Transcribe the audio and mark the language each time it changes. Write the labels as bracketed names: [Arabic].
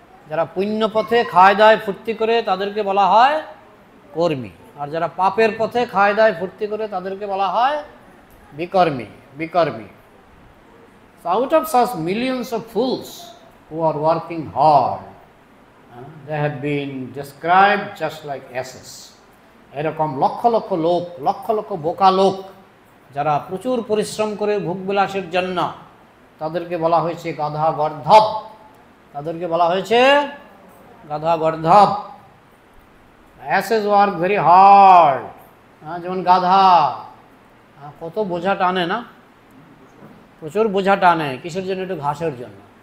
[Bangla] যারা পুণ্য পথে খায় দায় ফুর্তি করে তাদেরকে বলা হয় কর্মী, আর যারা পাপের পথে খায় দায় ফুর্তি করে তাদেরকে বলা হয় বিকর্মী, বিকর্মী। [English] So out of such millions of fools who are working hard, they have been described just like asses. [Bangla] এরকম লক্ষ লক্ষ লোক, লক্ষ লক্ষ বোকা লোক যারা প্রচুর পরিশ্রম করে ভোগবিলাসের জন্য, তাদেরকে বলা হয়েছে গাধা গর্ধব, তাদেরকে বলা হয়েছে গাধা গর্ধব। [English] asses work very hard, [Bangla] যেমন গাধা কত বোঝা টানে না, প্রচুর বোঝা টানে, কিসের জন্য? একটু ঘাসের জন্য।